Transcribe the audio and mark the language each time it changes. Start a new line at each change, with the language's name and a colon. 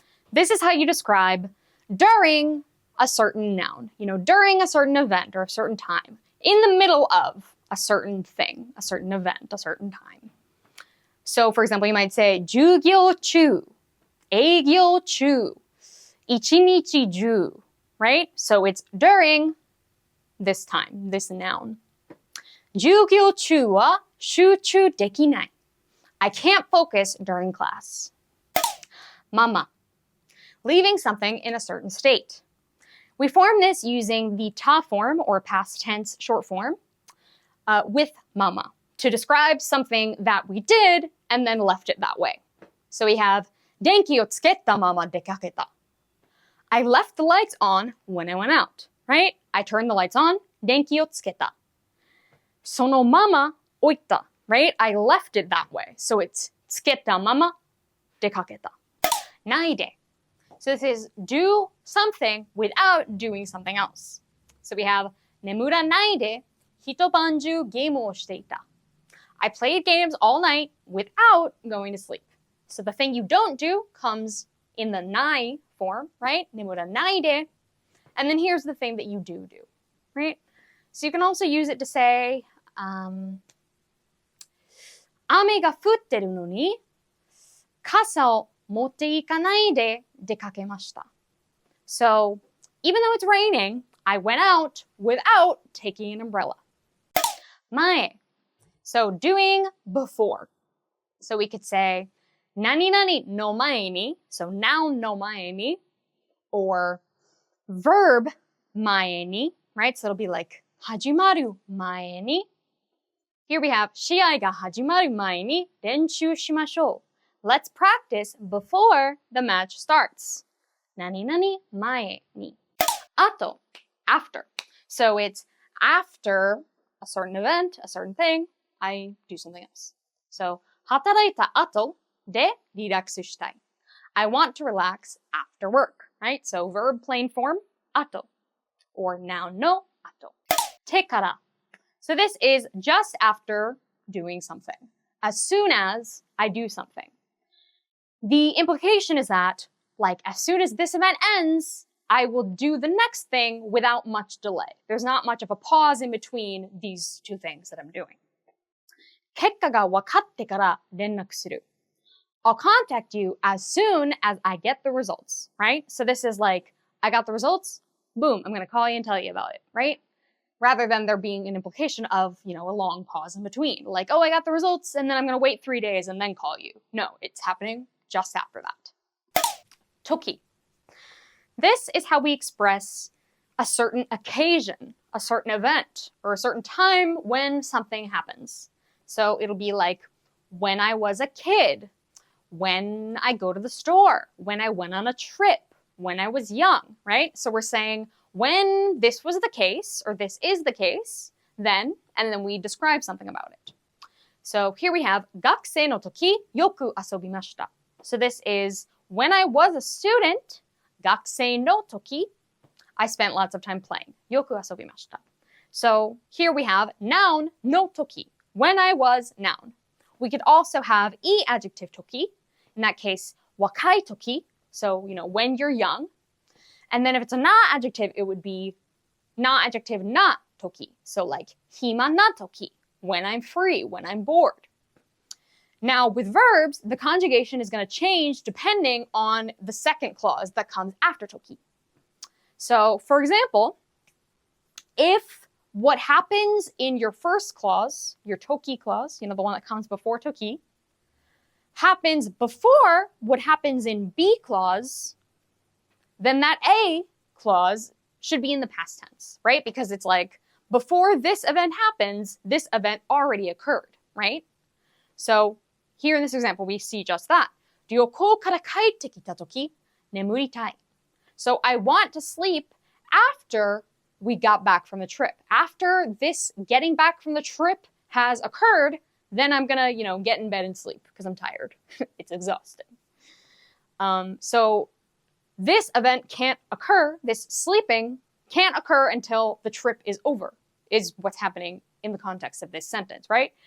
English: This is how you describe during a certain noun, during a certain event or a certain time, in the middle of a certain thing, a certain event, a certain time. So, for example, you might say
Japanese: 授業中, 営業中, 一日中,
English: right? So it's during this time, this noun.
Japanese: 授業中は集中できない.
English: I can't focus during class. Mama. Leaving something in a certain state. We form this using the ta form or past tense short form with mama to describe something that we did and then left it that way.
Japanese: So we have 電気をつけたまま出かけた.
English: I left the lights on when I went out, right? I turned the lights on,
Japanese: 電気をつけた. そのまま置いた,
English: right? I left it that way. So it's
Japanese: つけたまま出かけた. ないで.
English: So this is do something without doing something else. So we have
Japanese: 眠らないで一晩中ゲームをしていた.
English: I played games all night without going to sleep. So the thing you don't do comes in the ない form, right?
Japanese: 眠らないで.
English: And then here's the thing that you do, right? So you can also use it to say,
Japanese: 雨が降ってるのに傘を持っていかないで出かけました.
English: So, even though it's raining, I went out without taking an umbrella. 前.So, doing before. So we could say,
Japanese: 何々の前に,
English: so noun の前に, or verb 前に, right? So it'll be like,
Japanese: 始まる前に.
English: Here we have, 試合が始まる前に練習しましょう. Let's practice before the match starts.
Japanese: 何々前に.あと,
English: after. So it's after a certain event, a certain thing, I do something else.
Japanese: So, 働いた後でリラックスしたい.
English: I want to relax after work, right? So verb plain form, 後, or noun の後.
Japanese: てから.
English: So this is just after doing something. As soon as I do something. The implication is that, like, as soon as this event ends, I will do the next thing without much delay. There's not much of a pause in between these two things that I'm doing.
Japanese: 結果が分かってから連絡する.
English: I'll contact you as soon as I get the results, right? So this is like, I got the results, boom, I'm going to call you and tell you about it, right? Rather than there being an implication of, a long pause in between. Like, oh, I got the results, and then I'm going to wait 3 days and then call you. No, it's happening just after that. Toki. This is how we express a certain occasion, a certain event, or a certain time when something happens. So it'll be like, when I was a kid, when I go to the store, when I went on a trip, when I was young, right? So we're saying, when this was the case, or this is the case, then, and then we describe something about it.
Japanese: So here we have, 学生の時、よく遊びました.
English: So this is, when I was a student,
Japanese: 学生の時,
English: I spent lots of time playing.
Japanese: よく遊びました.
English: So here we have noun の時, when I was noun. We could also have いい adjective 時, in that case,
Japanese: 若い時,
English: So, when you're young. And then if it's a na adjective, it would be na adjective na toki. So like
Japanese: hima na toki,
English: when I'm free, when I'm bored. Now with verbs, the conjugation is going to change depending on the second clause that comes after toki. So for example, if what happens in your first clause, your toki clause, the one that comes before toki, happens before what happens in B clause, then that A clause should be in the past tense, right? Because it's like, before this event happens, this event already occurred, right? So here in this example, we see just that.
Japanese: 旅行から帰ってきたとき、眠りたい.
English: So I want to sleep after we got back from the trip. After this getting back from the trip has occurred, then I'm gonna, get in bed and sleep because I'm tired. It's exhausting. So this event can't occur, this sleeping can't occur until the trip is over, is what's happening in the context of this sentence, right?